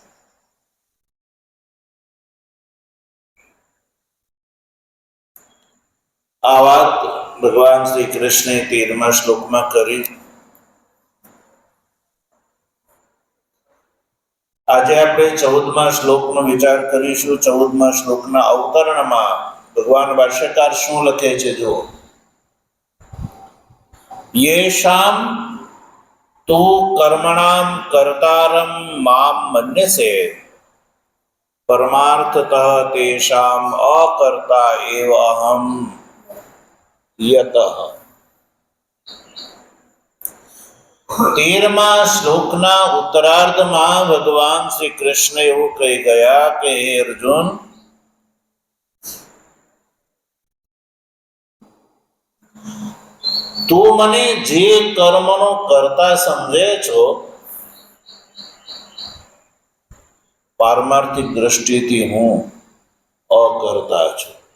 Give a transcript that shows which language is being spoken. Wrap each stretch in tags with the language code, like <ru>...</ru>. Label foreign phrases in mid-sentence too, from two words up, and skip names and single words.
<gu>આ વાત ભગવાન શ્રી કૃષ્ણે 13મા શ્લોકમાં કરી। આજે આપણે 14મા શ્લોકનો વિચાર કરીશું। 14મા શ્લોકના અવતરણમાં ભગવાન ભાષ્યકાર શું લખે છે જો,</gu> <sa>येषां तो कर्मणां कर्तारं मां मन्यसे परमार्थतः तेषां अकर्ता एव अहं यतः।</sa> <gu>13મા શ્લોકના ઉત્તરાર્ધમાં ભગવાન શ્રી કૃષ્ણ એવું કહી ગયા કે હે અર્જુન, તું મને જે કર્મનો કરતા સમજે છો, પારમાર્થિક દ્રષ્ટિથી હું અકર્તા છું.</gu>